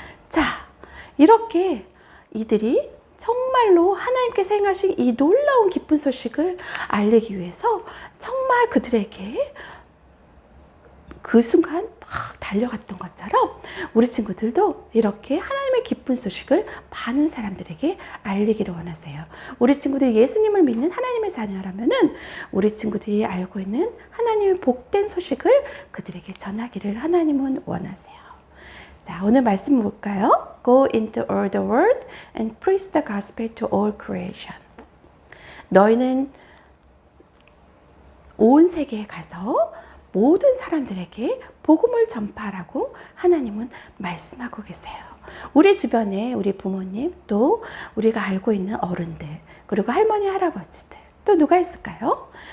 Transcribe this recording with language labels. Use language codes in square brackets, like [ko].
[ko] 자, 이렇게 이들이 정말로 하나님께서 행하신 이 놀라운 기쁜 소식을 알리기 위해서 정말 그들에게 그 순간 막 달려갔던 것처럼 우리 친구들도 이렇게 하나님의 기쁜 소식을 많은 사람들에게 알리기를 원하세요. 우리 친구들이 예수님을 믿는 하나님의 자녀라면은 우리 친구들이 알고 있는 하나님의 복된 소식을 그들에게 전하기를 하나님은 원하세요. 자, 오늘 말씀 볼까요? [en] Go into all the world and preach the gospel to all creation. [ko] 너희는 온 세계에 가서 모든 사람들에게 복음을 전파하라고 하나님은 말씀하고 계세요. 우리 주변에 우리 부모님 또 우리가 알고 있는 어른들 그리고 할머니 할아버지들 또 누가 있을까요?